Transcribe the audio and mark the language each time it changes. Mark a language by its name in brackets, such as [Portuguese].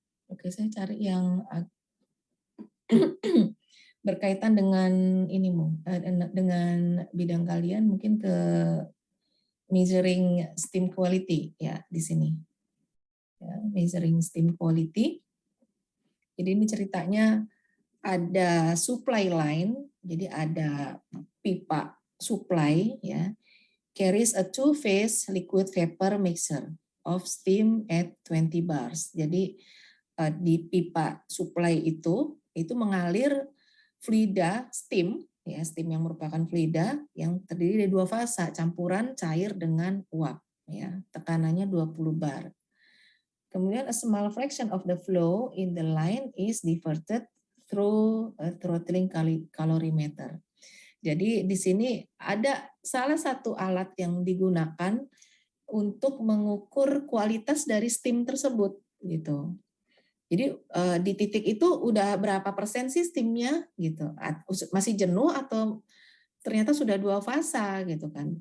[Indonesian] Oke, saya cari yang berkaitan dengan ini, dengan bidang kalian, mungkin ke measuring steam quality ya di sini. Ya, measuring steam quality. Jadi ini ceritanya ada supply line, jadi ada pipa supply ya, [English] carries a two-phase liquid vapor mixer of steam at 20 bars. [Indonesian] Jadi di pipa supply itu mengalir fluida steam, ya steam yang merupakan fluida yang terdiri dari 2 fasa, campuran cair dengan uap, ya tekanannya 20 bar. [English] Kemudian a small fraction of the flow in the line is diverted through a throttling calorimeter. [Indonesian] Jadi di sini ada salah satu alat yang digunakan untuk mengukur kualitas dari steam tersebut gitu. Jadi di titik itu udah berapa persen sih steamnya gitu? Masih jenuh atau ternyata sudah 2 fasa gitu kan?